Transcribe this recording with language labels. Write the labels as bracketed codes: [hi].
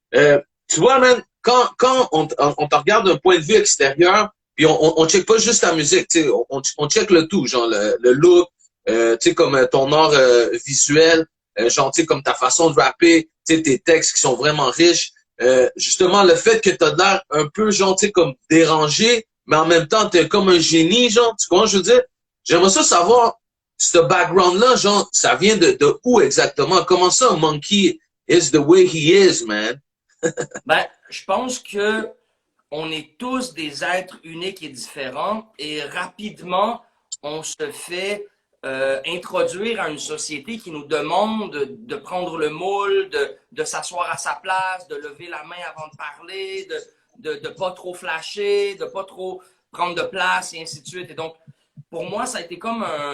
[fr] Tu vois, man, quand on te regarde d'un point de vue extérieur, puis on check pas juste ta musique, tu sais, on check le tout, genre le look, tu sais, comme ton art visuel, genre, tu sais, comme ta façon de rapper, tu sais, tes textes qui sont vraiment riches. Justement, le fait que t'as l'air un peu, genre, tu sais, comme dérangé, mais en même temps, t'es comme un génie, genre, tu comprends, je veux dire? J'aimerais ça savoir, ce background-là, genre, ça vient de où exactement? Comment ça, [en] Monkey is the way he is, man? [fr] Ben, je pense que on est tous des êtres uniques et différents et rapidement, on se fait introduire à une société qui nous demande de prendre le moule, de s'asseoir à sa place, de lever la main avant de parler, de pas trop flasher, de pas trop prendre de place et ainsi de suite. Et donc, pour moi, ça a été comme